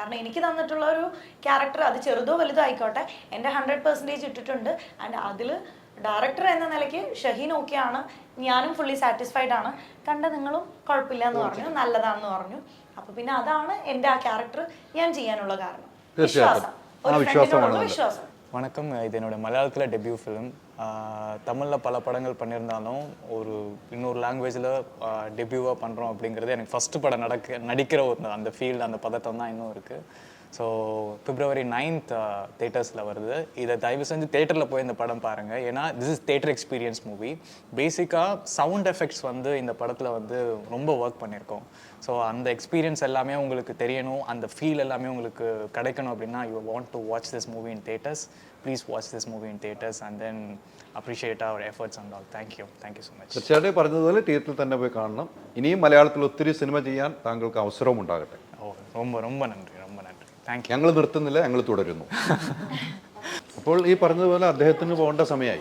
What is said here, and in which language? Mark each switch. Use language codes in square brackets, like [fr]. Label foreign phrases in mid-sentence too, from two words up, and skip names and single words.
[ml] കാരണം എനിക്ക് തന്നിട്ടുള്ള ഒരു ക്യാരക്ടർ അത് ചെറുതോ വലുതോ ആയിക്കോട്ടെ, എൻ്റെ 100% ഇട്ടിട്ടുണ്ട്. ആൻഡ് അതിൽ ഡയറക്ടർ എന്ന നിലയ്ക്ക് ഷഹീൻ ഓക്കെയാണ്, ഞാനും [en] fully satisfied [ml] ആണ്. കണ്ട നിങ്ങളും കുഴപ്പമില്ല എന്ന് പറഞ്ഞു, നല്ലതാണെന്ന് പറഞ്ഞു. അപ്പൊ പിന്നെ അതാണ് എൻ്റെ ആ ക്യാരക്ടർ ഞാൻ ചെയ്യാനുള്ള കാരണം. വിശ്വാസം, വിശ്വാസം. [ta] வணக்கம், இது என்னோட மலையாளத்தில் டெபியூ ஃபிலிம். தமிழில் பல படங்கள் பண்ணியிருந்தாலும் ஒரு இன்னொரு லாங்குவேஜில் டெபியூவாக பண்ணுறோம் அப்படிங்கிறது எனக்கு ஃபஸ்ட்டு படம் நடிக்கிற அந்த ஃபீல்டு, அந்த பதட்டம் தான் இன்னும் இருக்குது. ஸோ February 9th தேட்டர்ஸில் வருது. இதை தயவு செஞ்சு தேட்டரில் போய் இந்த படம் பாருங்கள். ஏன்னா [en] this is theatre experience movie. [ta] பேசிக்காக [en] sound effects [ta] வந்து இந்த படத்தில் வந்து ரொம்ப ஒர்க் பண்ணியிருக்கோம். ஸோ அந்த எக்ஸ்பீரியன்ஸ் எல்லாமே உங்களுக்கு தெரியணும், அந்த ஃபீல் எல்லாமே உங்களுக்கு கிடைக்கணும் அப்படின்னா [en] you want to watch this movie in theaters. please watch this movie in theaters and then appreciate our efforts and all. thank you so much. [ml] തീർച്ചയായിട്ടും പറഞ്ഞതുപോലെ തിയേറ്ററിൽ തന്നെ പോയി കാണണം. ഇനിയും മലയാളത്തിൽ ഒത്തിരി സിനിമ ചെയ്യാൻ താങ്കൾക്ക് അവസരവും ഉണ്ടാകട്ടെ. ഓ, ரொம்ப നന്ദി. [en] thank you. [ml] ഞങ്ങൾ നിർത്തുന്നില്ല, ഞങ്ങൾ തുടരുന്നു. അപ്പോൾ ഈ പറഞ്ഞതുപോലെ അദ്ദേഹത്തിന് പോകേണ്ട സമയമായി.